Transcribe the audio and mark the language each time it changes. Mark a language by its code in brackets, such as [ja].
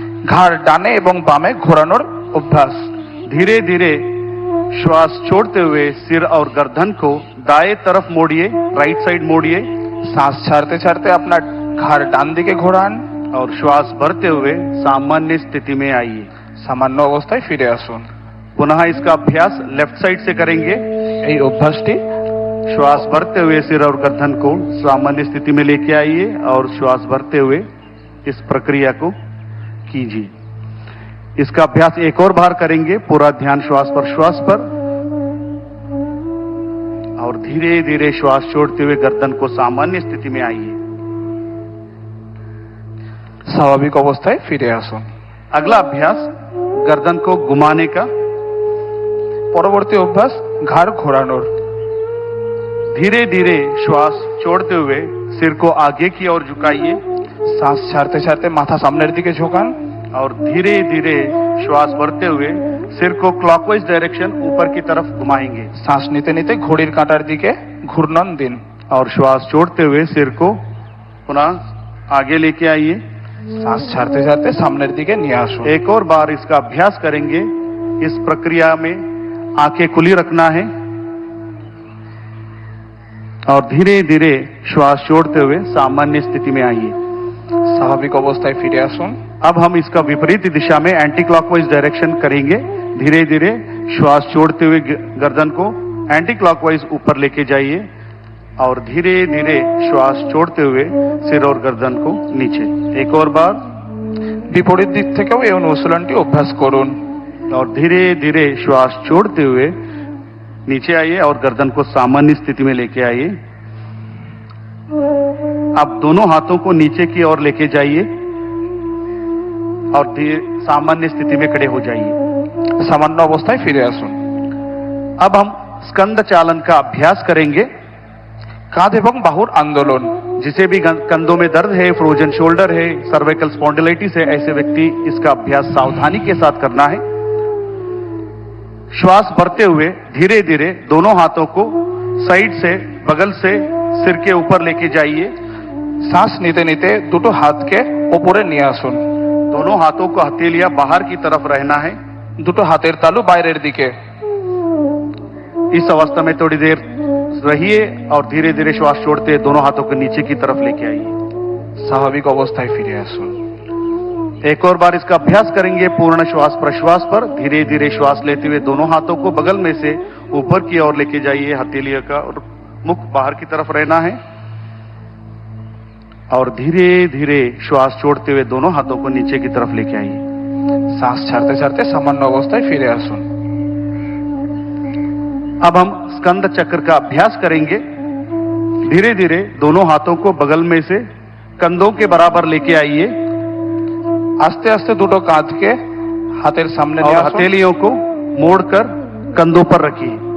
[bn] ঘাড় ডানে এবং বামে ঘোরানোর অভ্যাস। [hi] धीरे धीरे श्वास छोड़ते हुए सिर और गर्दन को दाएं तरफ मोड़िए, [en] right side [hi] मोड़िए। [bn] শ্বাস ছাড়তে ছাড়তে আপনার ঘাড় ডান দিকে ঘোরান [hi] और श्वास भरते हुए सामान्य स्थिति में आइए। [bn] সামান্য অবস্থায় ফিরে আসুন। [hi] पुनः इसका अभ्यास लेफ्ट साइड से करेंगे। [bn] এই অভ্যাসটি [hi] श्वास भरते हुए सिर और गर्दन को सामान्य स्थिति में लेके आइए और श्वास भरते हुए इस प्रक्रिया को कीजिए। इसका अभ्यास एक और बार करेंगे। पूरा ध्यान श्वास प्रश्वास पर और धीरे धीरे श्वास छोड़ते हुए गर्दन को सामान्य स्थिति में आइए। [bn] স্বাভাবিক অবস্থায় ফিরে আসুন। [hi] अगला अभ्यास गर्दन को घुमाने का। [bn] পরবর্তী অভ্যাস ঘাড় ঘোরানোর। [hi] धीरे धीरे श्वास छोड़ते हुए सिर को आगे की ओर झुकाइए [bn] শ্বাস ছাড়তে ছাড়তে মাথা সামনের দিকে ঝোঁকান। [hi] और धीरे धीरे श्वास भरते हुए सिर को [en] clockwise direction [hi] ऊपर की तरफ घुमाएंगे। [bn] শ্বাস নিতে নিতে ঘড়ির কাঁটার দিকে ঘূর্ণন দিন। [hi] और श्वास छोड़ते हुए सिर को पुनः आगे लेके आइए। [bn] শ্বাস ছাড়তে ছাড়তে সামনের দিকে নিয়ে আসুন। [hi] एक और बार इसका अभ्यास करेंगे। इस प्रक्रिया में आंखें खुली रखना है और धीरे धीरे श्वास छोड़ते हुए सामान्य स्थिति में आइए। [bn] স্বাভাবিক অবস্থায় ফিরে আসুন। [hi] अब हम इसका विपरीत दिशा में [en] anti clockwise direction [hi] करेंगे। धीरे धीरे श्वास छोड़ते हुए गर्दन को एंटी क्लॉकवाइज ऊपर लेके जाइए और धीरे धीरे श्वास छोड़ते हुए सिर और गर्दन को नीचे। एक और बार। [bn] বিপরীত দিক থেকেও এই অনুশীলনটি অভ্যাস করুন। [hi] और धीरे धीरे श्वास छोड़ते हुए नीचे आइए और गर्दन को सामान्य स्थिति में लेके आइए। अब दोनों हाथों को नीचे की ओर लेके जाइए और सामान्य स्थिति में खड़े हो जाइए। [bn] সামান্য অবস্থায় ফিরে আসুন। [hi] अब हम स्कंद चालन का अभ्यास करेंगे। [bn] কাঁধ এবং বাহুর আন্দোলন। [hi] जिसे भी कंधों में दर्द है, फ्रोजन शोल्डर है, सर्वाइकल स्पॉन्डिलाइटिस है, ऐसे व्यक्ति इसका अभ्यास सावधानी के साथ करना है। श्वास भरते हुए धीरे धीरे दोनों हाथों को साइड से, बगल से सिर के ऊपर लेके जाइए। [bn] শ্বাস নিতে নিতে দুটো হাতকে ওপরে নিয়ে আসুন। [hi] दोनों हाथों को हथेलियां बाहर की तरफ रहना है। [bn] দুটো হাতের তালু বাইরের দিকে। [hi] इस अवस्था में थोड़ी देर रहिए और धीरे धीरे श्वास छोड़ते दोनों हाथों को नीचे की तरफ लेके आइए। [bn] স্বাভাবিক অবস্থায় ফিরে আসুন। [hi] एक और बार इसका अभ्यास करेंगे पूर्ण श्वास प्रश्वास पर। धीरे धीरे श्वास लेते हुए दोनों हाथों को बगल में से ऊपर की ओर लेके जाइए। हथेलियों का और मुख बाहर की तरफ रहना है और धीरे धीरे श्वास छोड़ते हुए दोनों हाथों को नीचे की तरफ लेके आइए। [bn] শ্বাস ছাড়তে ছাড়তে সামান্য অবস্থায় ফিরে আসুন। [hi] अब हम स्कंद चक्र का अभ्यास करेंगे। धीरे धीरे दोनों हाथों को बगल में से कंधों के बराबर लेके आइए। [bn] আস্তে আস্তে দুটো কাঁধকে হাতের সামনে [hi] और [bn] নিয়ে আসুন। [hi] हथेलियों को मोड़कर कंधों पर रखिए।